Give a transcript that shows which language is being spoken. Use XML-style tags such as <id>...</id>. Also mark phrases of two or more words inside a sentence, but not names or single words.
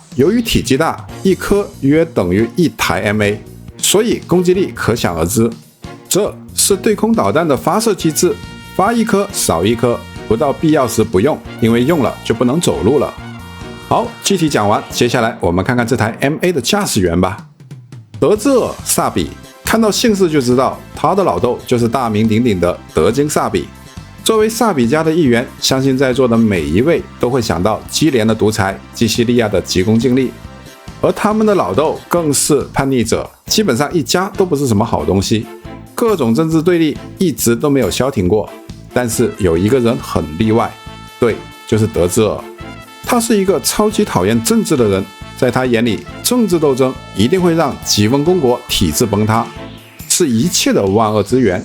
<zh>由於體積大，一顆約等於1台 MA， 所以攻擊力可想而知。這是對空導彈的發射機制，發一顆少一顆，不到必要時不用，因為用了就不能走路了。好，具體講完，接下來我們看看這台 MA 的駕駛員吧。德茲爾· 薩比，看到姓氏就知道，他的老豆就是大名鼎鼎的德金·薩比。作為薩比家的一員，相信在座的每一位都會想到基連的獨裁，基西利亞的急功近利，而他們的老豆更是叛逆者，基本上一家都不是什麼好東西，各種政治對立一直都沒有消停過。但是有一個人很例外，對，就是德茲爾。他是一個超級討厭政治的人，在他眼裡，政治鬥爭一定會讓吉翁公國體制崩塌，是一切的萬惡之源。</zh>